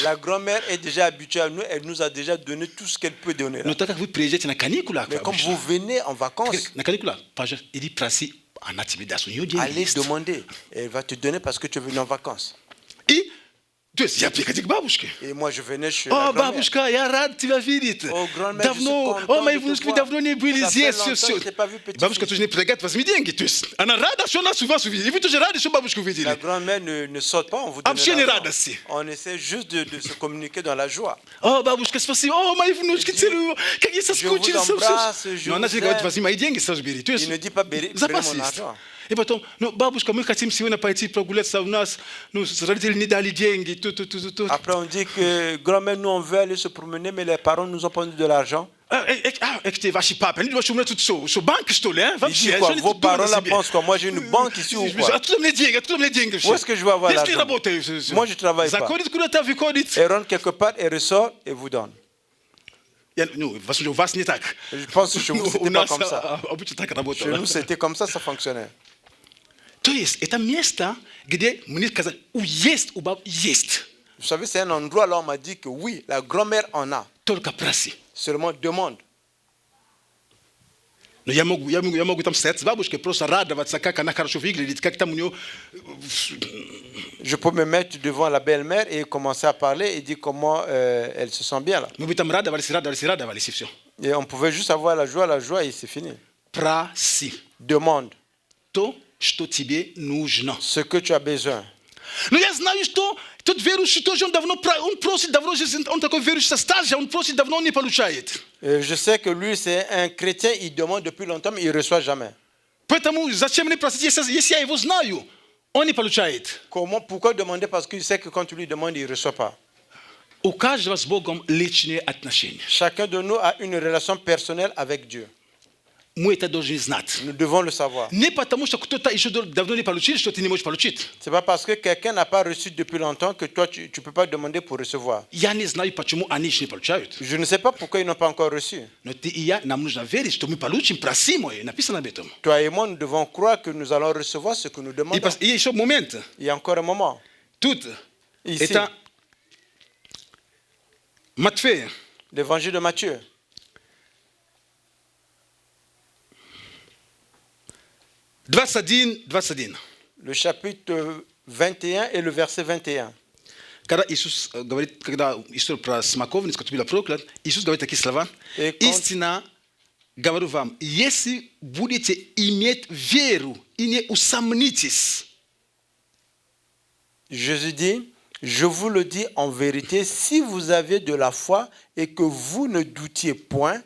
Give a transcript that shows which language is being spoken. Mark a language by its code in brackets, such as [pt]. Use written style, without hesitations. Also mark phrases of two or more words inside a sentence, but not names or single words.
[fr] La grand-mère est déjà habituée à nous, elle nous a déjà donné tout ce qu'elle peut donner. [ru] Но так как вы приезжаете на каникулах, [fr] Mais comme vous venez en vacances, [ru] на каникулах, пожалуйста, иди проси, она тебе даст, у нее деньги [fr] allez [ru] есть. [fr] demander. Elle va te donner parce que tu es venu en vacances. [ru] И То есть я приходил к бабушке. [fr] Et moi, je venais chez [ru] О, [fr] la grand-mère. [ru] бабушка, я рад тебя видеть. О, [fr] grand-mère, je suis [ru] Давно, [fr] content [ru] о, мои [fr] de te [ru] внучки [fr] voir. [ru] давно не были [fr] Ça fait [ru] здесь, [fr] longtemps [ru] все. [fr] que je t'ai pas vu, petit-fils. [ru] Бабушка тоже не предлагает, возьми деньги. То есть она рада, что нас у вас увидели. И вы тоже рады, что бабушку [fr] La [ru] увидели. [fr] grand-mère ne saute pas, on vous donne [ru] Общение [fr] l'argent. [ru] радости. [fr] On essaie juste de se communiquer dans la joie. [ru] О, бабушка, спасибо. О, мои внучки целую. Как я соскучился. [fr] vous embrasse, je [ru] Но она [fr] vous [ru] же говорит, [fr] aime. [ru] возьми мои деньги, сразу бери. То есть [fr] Il ne dit pas prenez [ru] запас [fr] mon [ru] есть. [fr] argent. [ru] И потом, ну, бабушка, мы хотим сегодня пойти прогуляться у нас. Ну, родители не дали деньги. [fr] Après, on dit que grand-mère, nous, on veut aller se promener, mais les parents nous ont pas donné de l'argent. [ru] Эти ваши папы, они думают, что у меня тут что, банк, что ли, а? [fr] Il [ru] Вообще, [fr] dit [ru] что [fr] quoi? [ru] они [fr] Vos [ru] тут думают о [fr] parents là [ru] себе? [fr] pensent quoi? Moi, j'ai une banque ici ou quoi? [ru] Откуда мне деньги вообще? [fr] Où est-ce que je vais avoir [ru] Если [fr] l'argent? [ru] работаю. [fr] Moi, je travaille pas. [ru] Заходит куда-то, выходит. [fr] Elle rentre quelque part, elle ressort et vous donne. [ru] Ну, у вас не так. [fr] Je pense que chez vous, [ru] У [fr] c'était pas [ru] нас [fr] comme ça. [ru] обычно так [fr] Chez [ru] работало. [fr] nous, c'était comme ça fonctionnait. [ru] То есть, это место, где мне сказали, есть у баб есть. [fr] Vous savez, c'est un endroit là, on m'a dit que oui, la grand-mère en a. [ru] Только проси. [fr] Seulement demande. [ru] Но я могу там стоять с бабушкой, просто радоваться, как она хорошо выглядит, как там у нее... [fr] Je peux me mettre devant la belle-mère et commencer à parler et dire comment elle se sent bien là. [ru] Мы бы там радовались, и все. [fr] Et on pouvait juste avoir la joie et c'est fini. [ru] Проси. [fr] Demande [ru] То, что тебе нужно. [fr] ce que tu as besoin. [ru] Но я знаю, что тот верующий тоже, он просит давно, он такой верующий со стажа, он просит давно, он не получает. [fr] Je sais que lui, c'est un chrétien, il demande depuis longtemps, mais il ne reçoit jamais. [ru] Поэтому зачем мне просить, если я его знаю, он не получает. [fr] Pourquoi demander? Parce qu'il sait que quand tu lui demandes, il ne reçoit pas. [ru] У каждого с Богом личные отношения. [fr] Chacun de nous a une relation personnelle avec Dieu. [ru] Мы это должны знать. [fr] Nous devons le savoir. [ru] Не потому, что кто-то еще давно не получил, что ты не можешь получить. [fr] Ce n'est pas parce que quelqu'un n'a pas reçu depuis longtemps que toi, tu ne peux pas demander pour recevoir. [ru] Я не знаю, почему они еще не получают. [fr] Je ne sais pas pourquoi ils n'ont pas encore reçu. [ru] Но ты и я, нам нужно верить, что мы получим, просим, написано об этом. [fr] Toi et moi, nous devons croire que nous allons recevoir ce que nous demandons. [ru] И еще момент. [fr] Il y a encore un moment. [ru] Тут [fr] Ici, [ru] это Матфея. [fr] l'évangile de Matthieu. Le chapitre 21 et le verset 21. [ru] Когда Иисус говорит, когда история про смоковницу, которая была проклята, Иисус говорит такие слова. Истина, говорю вам, если будете иметь веру и не усомнитесь. [fr] Jésus dit, je vous le dis en vérité, si vous avez de la foi et que vous ne doutiez point,